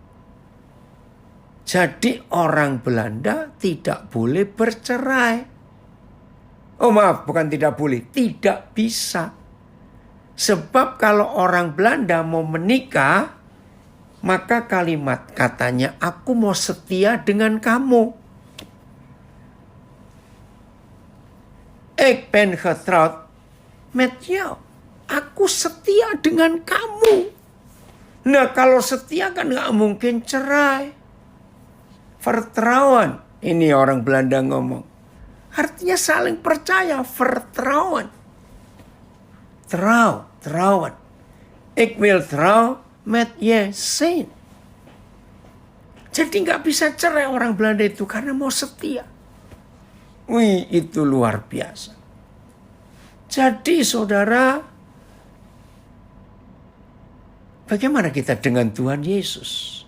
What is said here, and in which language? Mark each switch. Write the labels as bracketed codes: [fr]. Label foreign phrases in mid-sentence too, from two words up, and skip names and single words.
[id] Jadi orang Belanda tidak boleh bercerai. Oh maaf, bukan tidak boleh, tidak bisa. Sebab kalau orang Belanda mau menikah, maka kalimat katanya, aku mau setia dengan kamu. [nl] Ik ben getrouwd met jou. [id] Aku setia dengan kamu. Nah, kalau setia kan gak mungkin cerai. [nl] Vertrouwen. [id] Ini orang Belanda ngomong. Artinya saling percaya. [nl] Vertrouwen. Trouwen. Ik wil trouw met je zijn. [id] Jadi gak bisa cerai orang Belanda itu karena mau setia. Wih, itu luar biasa. Jadi saudara, bagaimana kita dengan Tuhan Yesus?